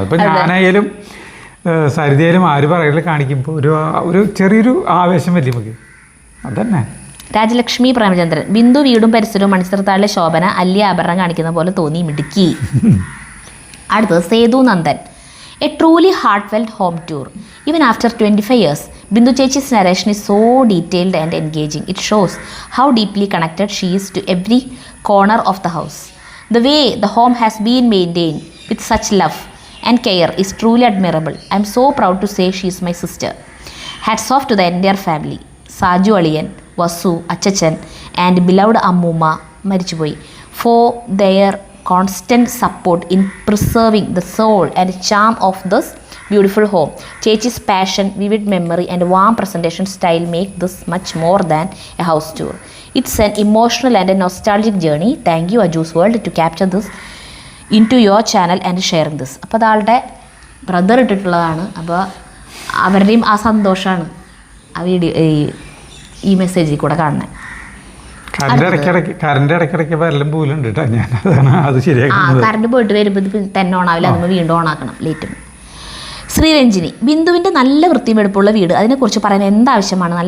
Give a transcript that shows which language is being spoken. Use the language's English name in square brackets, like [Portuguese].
[Malayalam] ഇപ്പം ഞാനായാലും സരിതയായാലും ആര് പറയൽ കാണിക്കുമ്പോൾ ഒരു ചെറിയൊരു ആവേശം വരും നമുക്ക്. അതന്നെ രാജലക്ഷ്മി പ്രേമചന്ദ്രൻ, ബിന്ദു വീടും പരിസരവും മണിച്ചിത്രത്താഴിലെ ശോഭന അല്യ ആഭരണം കാണിക്കുന്ന പോലെ തോന്നി, മിടുക്കി. അടുത്തത് Sethu Nandan, [English] A truly heartfelt home tour. Even after 25 years, Bindu Chechi's narration is so detailed and engaging. It shows how deeply connected she is to every corner of the house. The way the home has been maintained with such love and care is truly admirable. I am so proud to say she is my sister. Hats off to the entire family. Saju Aliyan, Vasu, Achachan and beloved Ammuma Marichuboy for their constant support in preserving the soul and charm of this beautiful home. Chechi's passion, vivid memory and warm presentation style make this much more than a house tour. It's an emotional and a nostalgic journey. Thank you Aju's World to capture this into your channel and sharing this. [Malayalam] അപ്പോൾ അതാളുടെ brother ഇട്ടിട്ടുള്ളതാണ്. അപ്പോൾ അവരുടെയും ആ സന്തോഷമാണ് ആ video ഈ മെസ്സേജിൽ കൂടെ കാണുന്നത്. ഇടയ്ക്കിടയ്ക്ക് വരലും പോലുണ്ട് കേട്ടോ. ഞാൻ അത് ശരിയാക്കി കറണ്ട് പോയിട്ട് വരുമ്പോൾ ഇത് തന്നെ ഓണാവില്ല, നമ്മൾ വീണ്ടും ഓണാക്കണം ലേറ്റ്. ശ്രീരഞ്ജിനി, ബിന്ദുവിൻ്റെ നല്ല വൃത്തിയും വെടുപ്പുള്ള വീട്, അതിനെക്കുറിച്ച് പറയാൻ എന്താവശ്യമാണ്.